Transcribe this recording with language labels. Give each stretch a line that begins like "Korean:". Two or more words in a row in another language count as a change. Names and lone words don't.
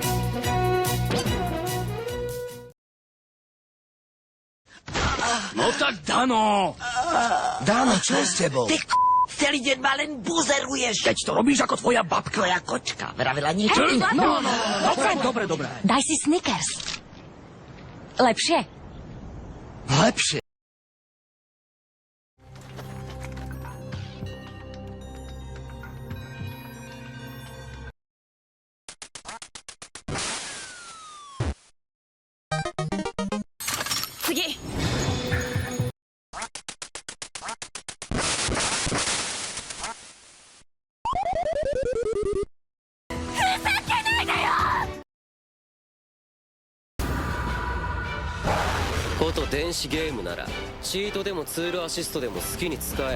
Slovak: No tak Dano! Dano, čo s tebou? Ty celý deň ma len buzeruješ. Keď to robíš ako tvoja babka. Tvoja kočka vravela niečo iné. No, dobre. Daj si Snickers. Lepšie? Lepšie.
Japanese: 次. こと電子ゲームならチートでもツールアシストでも好きに使え。